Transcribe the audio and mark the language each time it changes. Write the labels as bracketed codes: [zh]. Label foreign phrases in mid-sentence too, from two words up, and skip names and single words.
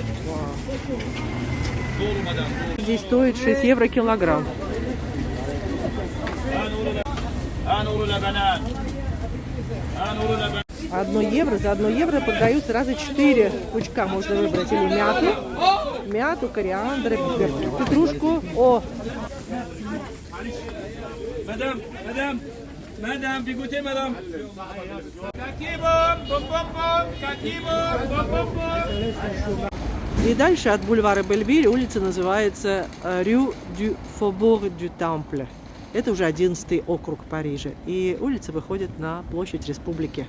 [ru] Здесь стоит 6 евро килограмм. 1 евро. За 1 евро продают сразу 4 пучка. Можно выбрать или мяту, кориандр, петрушку. [fr] Madame, dégoûtez, madame. [ru] И дальше от бульвара Белльвиль улица называется Rue du Faubourg du Temple. Это уже 11-й округ Парижа. И улица выходит на площадь Республики.